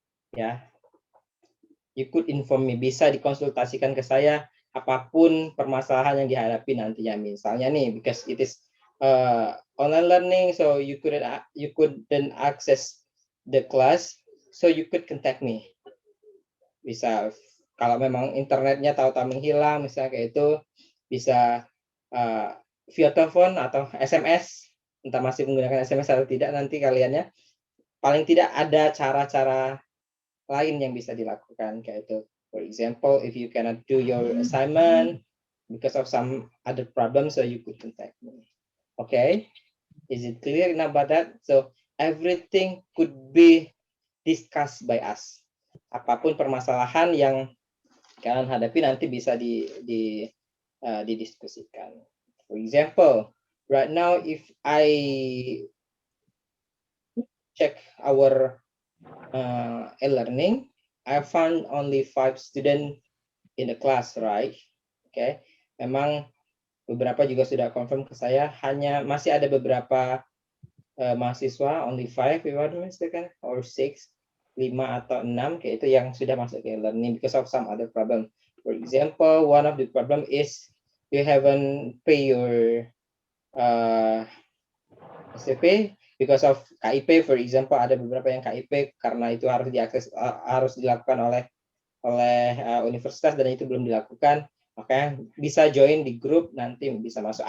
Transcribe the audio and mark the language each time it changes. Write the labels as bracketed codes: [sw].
[id] Ya, [en] you could inform me, [id] bisa dikonsultasikan ke saya apapun permasalahan yang dihadapi nantinya. Misalnya nih, [en] because it is online learning, so you couldn't access the class, so you could contact me. [id] Bisa, kalau memang internetnya tahu-tahu menghilang, misalnya kayak itu, bisa via telepon atau SMS, entah masih menggunakan SMS atau tidak, nanti kaliannya paling tidak ada cara-cara lain yang bisa dilakukan kayak itu. [en] For example, if you cannot do your assignment because of some other problem, so you could contact me. Okay, is it clear enough about that? So everything could be discussed by us. [id] Apapun permasalahan yang kalian hadapi nanti bisa didiskusikan. [en] For example, right now if I check our e-learning, I found only 5 students in the class, right? [id] Okay, memang beberapa juga sudah confirm ke saya, hanya masih ada beberapa mahasiswa, [en] only 5 if I'm not mistaken, or 6, [id] 5 atau 6 kayak itu yang sudah masuk ke [en] learning because of some other problem. For example, one of the problem is you haven't pay your SPP because of KIP, for example, [id] ada beberapa yang KIP karena itu harus diakses, harus dilakukan oleh universitas dan itu belum dilakukan, maka bisa join di grup, nanti bisa masuk.